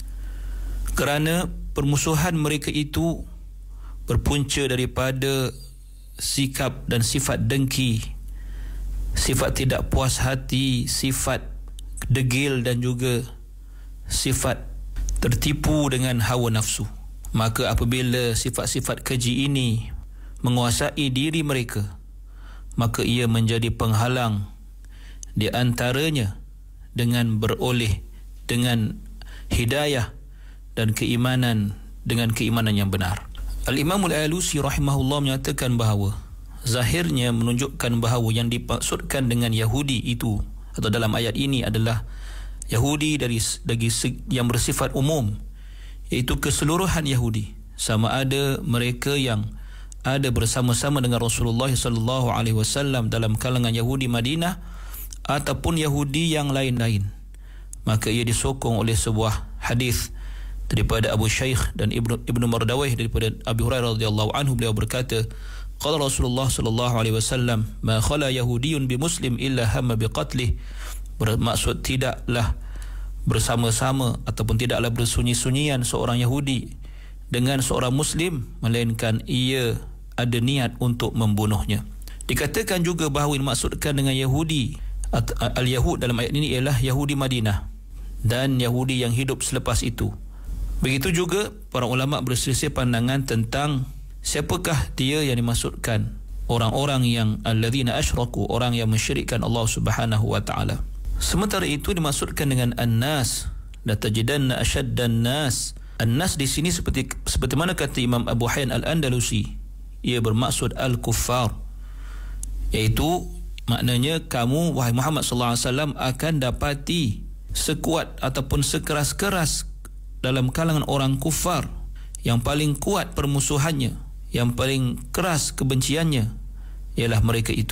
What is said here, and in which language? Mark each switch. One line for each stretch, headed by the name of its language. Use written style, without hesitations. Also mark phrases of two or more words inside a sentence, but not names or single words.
Malay: Kerana permusuhan mereka itu berpunca daripada sikap dan sifat dengki, sifat tidak puas hati, sifat degil dan juga sifat tertipu dengan hawa nafsu. Maka apabila sifat-sifat keji ini menguasai diri mereka, maka ia menjadi penghalang di antaranya dengan beroleh dengan hidayah dan keimanan dengan keimanan yang benar. Al-Imam Al-Alusi rahimahullah menyatakan bahawa zahirnya menunjukkan bahawa yang dimaksudkan dengan Yahudi itu atau dalam ayat ini adalah Yahudi dari yang bersifat umum, iaitu keseluruhan Yahudi, sama ada mereka yang ada bersama-sama dengan Rasulullah
Arabic: صلى الله عليه وسلم
Malay: dalam kalangan Yahudi Madinah ataupun Yahudi yang lain-lain. Maka ia disokong oleh sebuah hadis daripada Abu Shaykh dan Ibnu Mardawayh daripada Abu Hurairah
Arabic: رضي الله عنه.
Malay: Beliau berkata,
Arabic: قال رسول الله صلى الله عليه وسلم، ما خلا يهودي بمسلم إلا هم بقتله.
Malay: Bermaksud, tidaklah bersama-sama ataupun tidaklah bersunyi-sunyian seorang Yahudi dengan seorang Muslim, melainkan ia ada niat untuk membunuhnya. Dikatakan juga bahawa dimaksudkan dengan Yahudi, al-Yahud dalam ayat ini ialah Yahudi Madinah dan Yahudi yang hidup selepas itu. Begitu juga para ulama berselisih pandangan tentang siapakah dia yang dimaksudkan. Orang-orang yang
Arabic: الذين أشركوا,
Malay: orang yang mensyirikkan Allah
Arabic: سبحانه وتعالى.
Malay: Sementara itu dimaksudkan dengan an-nas,
Arabic: لتجدن أشد الناس.
Malay: An-nas di sini seperti mana kata Imam Abu Hayyan Al-Andalusi, ia bermaksud al-kuffar, iaitu maknanya kamu wahai Muhammad
Arabic: صلى الله عليه وسلم
Malay: akan dapati sekuat ataupun sekeras-keras dalam kalangan orang kufar, yang paling kuat permusuhannya, yang paling keras kebenciannya ialah mereka itu.